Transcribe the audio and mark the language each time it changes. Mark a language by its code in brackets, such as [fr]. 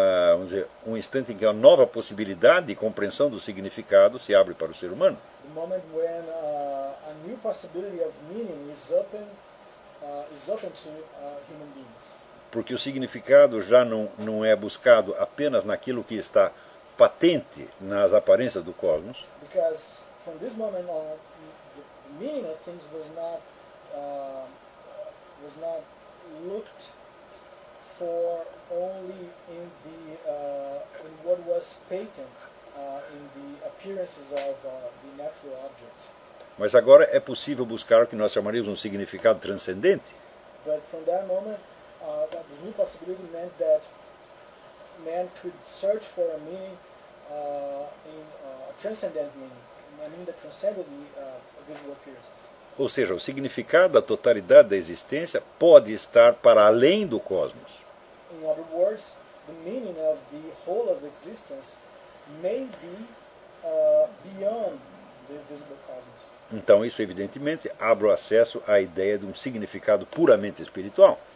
[pt] vamos dizer, um instante em que uma nova possibilidade de compreensão do significado se abre para o ser humano. [en] The moment when a new possibility of meaning is open to human beings. [pt] Porque o significado já não é buscado apenas naquilo que está patente nas aparências do cosmos. [en] Because from this moment on, the meaning of things was not looked for only in the in what was patent in the appearances of the natural objects. [pt] Mas agora é possível buscar o que nós chamaríamos um significado transcendente. [en] But from that moment, this new possibility meant that man could search for a meaning in a transcendent meaning, a meaning that transcended the visual appearances. [pt] Ou seja, o significado da totalidade da existência pode estar para além do cosmos. [en] In other words, the meaning of the whole of existence may be beyond the visible cosmos. [pt] Então, isso evidentemente abre o acesso à ideia de um significado puramente espiritual.